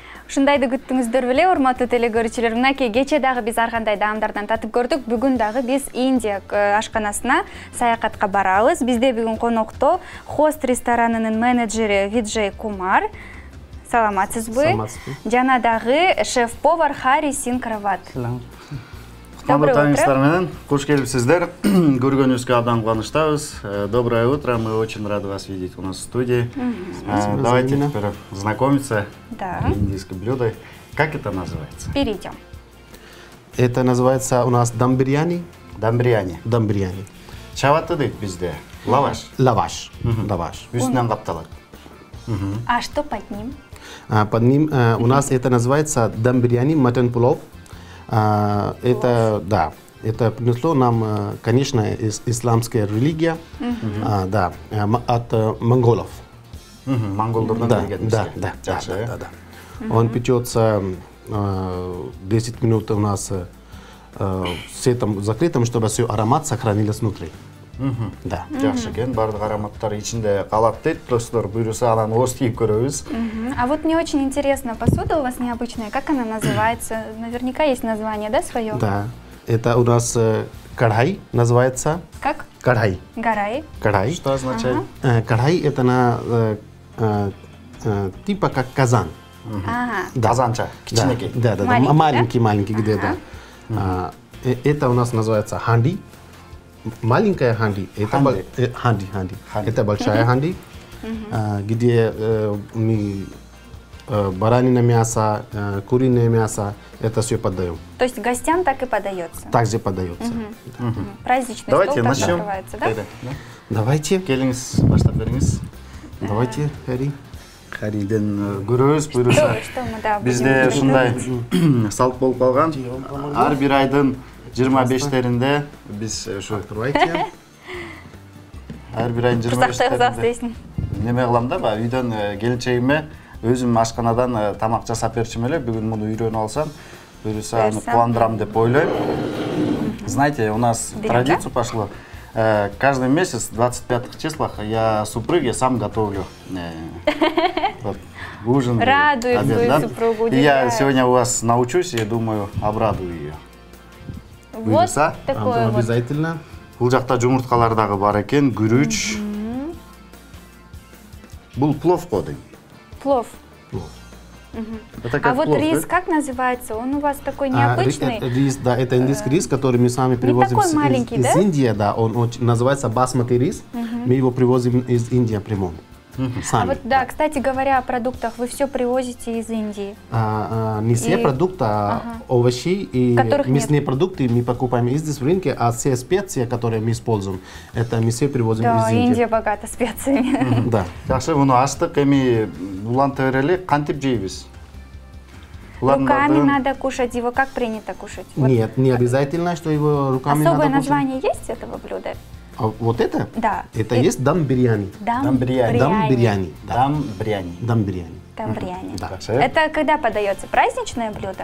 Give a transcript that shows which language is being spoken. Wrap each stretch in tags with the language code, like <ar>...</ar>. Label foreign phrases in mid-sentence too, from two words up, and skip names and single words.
<ky>Ушундайды күттүңүздөр беле, урматтуу телекөрүүчүлөр. Мынакей кече дагы биз ар кандай даамдардан татып көрдүк. Бүгүн дагы биз Индия ашканасына саякатка барабыз. Бизде бүгүн конокто Хост ресторанынын менеджери Виджей Кумар. Саламатсызбы? Жана дагы шеф-повар Хари Синкрават.</ky> <ru>Доброе утро.</ru> <ky>Куш келипсиздер. Көргөнүбүзгө абдан кубанычтабыз.</ky> <ru>Доброе утро. Мы очень рады вас видеть у нас в студии. Давайте теперь знакомиться. Да. Индийское блюдо. Как это называется? Перейдем. Это называется у нас дам бирьяни. Дам бирьяни. Дам бирьяни.</ru> <ky>Чаватты дейт бизде. Лаваш. Лаваш. Лаваш. Үстүнөн капталат.</ky> <ru>А что под ним? Под ним у нас это называется дам бирьяни, матен пулов. Это, да, это принесло нам, конечно, исламская религия, да, от монголов. Монголдордон келген. Да. Он печется 10 минут у нас светом закрытым, чтобы все аромат сохранилось внутри. Да.</ru> <ky>Жакшы экен, бардык ароматтар ичинде калат дейт. Достор, буюрса анан ооз тийип көрөбүз.</ky> <ru>А вот мне очень интересно, посуда у вас необычная, как она называется? Наверняка есть название, да, свое? Да. Это у нас кадхай называется. Как? Кадхай. Кадхай. Что означает? Кадхай это типа как казан.</ru> <ky>Казанча, кичинекей.</ky> <ru>Да. Маленький где-то. Это у нас называется ханди. Маленькая ханди. Ханди. Это большая ханди, где баранина мясо, куриное мясо, это все подаем. То есть гостям так и подается? Также подается. Праздничный стол так начнем. открывается, да? Давайте.</ru> <ky>Келиңиз, баштап бериңиз.</ky> <ru>Давайте, Хари.</ru> <ky>Хариден көрөбүз, буюрса. Бизде ушундай салт болуп калган. Ар бир айдын 25-теринде биз ушу</ky> <ru>Открывайте.</ru> <ky>ар бир айдын 25-теринде неме кылам да, үйдөн келинчегиме өзүм ашканадан тамак жасап берчүм эле. Бүгүн муну үйрөнүп алсам, буюрса аны кубандырам деп ойлойм.</ky> <ru>Знаете, у нас традиция пошла. Каждый месяц, 25 числах, я супруге сам готовлю ужин. Радует свою супругу. И я сегодня у вас научусь и думаю, обрадую ее. Вот такое вот. Обязательно.</ru> <ky>Бул жакта жумурткалар дагы бар экен, күрүч. Бул плов кодым. Плов.</ky> <ru>А вот рис как называется? Он у вас такой необычный? Рис, да, это индийский рис, который мы сами привозим из Индии, да. Он называется басмати рис. Мы его привозим из Индии прямом. А вот, да, кстати говоря о продуктах, вы все привозите из Индии? Не все продукты, а овощи и мясные продукты мы покупаем здесь в рынке, а все специи, которые мы используем, это мы все привозим из Индии. Да, Индия богата специями. Да.</ru> <ky>Жакшы, муну ачтык, эми улантып берели, кантип жейбиз?</ky> <ru>Руками надо кушать, его как принято кушать? Нет, не обязательно, что его руками надо кушать. Особое название есть этого блюда? А вот это? Да. Это есть дам бирьяни. Дам бирьяни. Дам бирьяни. Дам бирьяни. Дам бирьяни. Дам бирьяни. Да. Это когда подается? Праздничное блюдо?</ru>